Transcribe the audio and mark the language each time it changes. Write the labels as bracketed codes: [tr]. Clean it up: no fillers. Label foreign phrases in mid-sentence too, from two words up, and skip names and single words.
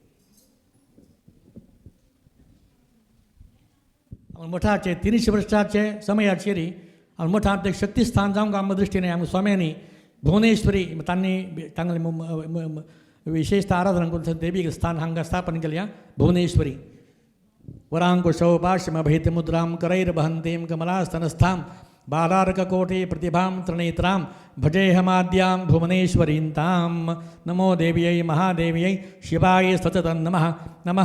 [kok] मठाचे 300 वर्षाचे समयाचेर मठांत एक शक्तीस्थान जावंक आमच्या दृश्टीने आमच्या स्वाम्यांनी भुवनेश्वरी तांगेले विशेषता आराधना करून देवीक स्थान हांगा स्थापन केल्या [sa] भुवनेश्वरी वरांकुशौपाश्यमभैतमुद्रां करैर्वहन्तीं कमलास्तनस्थां बालार्ककोटि प्रतिभां त्रिनेत्रां भजेऽहमाद्यां भुवनेश्वरीं तां नमो देव्यै महादेव्यै शिवाय सततं नमः नमः